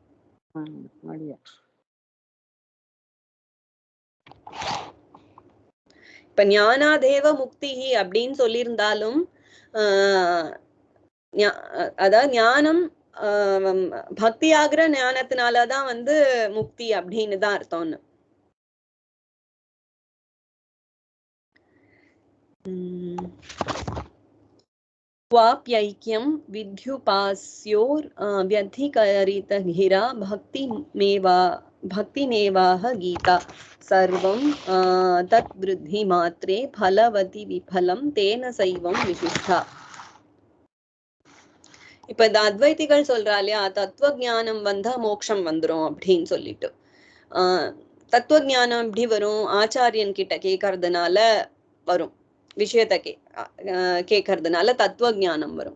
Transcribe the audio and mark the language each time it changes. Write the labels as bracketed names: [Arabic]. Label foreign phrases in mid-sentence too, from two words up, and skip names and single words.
[Tamil] இப்ப [Sanskrit] ज्ञानादेव मुक्ति [Tamil] அப்படின்னு சொல்லியிருந்தாலும் அதாவது ஞானம் பக்தி ஆகிற ஞானத்தினாலதான் வந்து முக்தி அப்படின்னு தான் அர்த்தம்னு. [Sanskrit] वाप्यैक्यं विद्युपास्योर् व्यधिकरितगिरा भक्तिमेवाह गीता सर्वं तद्वृद्धिमात्रे फलवति विफलं तेन सैवं विशिष्टा. [Tamil] இப்ப இந்த அத்வைதிகள் சொல்றா இல்லையா, தத்துவ ஞானம் வந்தா மோட்சம் வந்துரும் அப்படின்னு சொல்லிட்டு. தத்துவ ஞானம் எப்படி வரும்? ஆச்சாரியன் கிட்ட கேட்கறதுனால வரும், விஷயத்தை கேட்கறதுனால தத்துவ ஞானம் வரும்.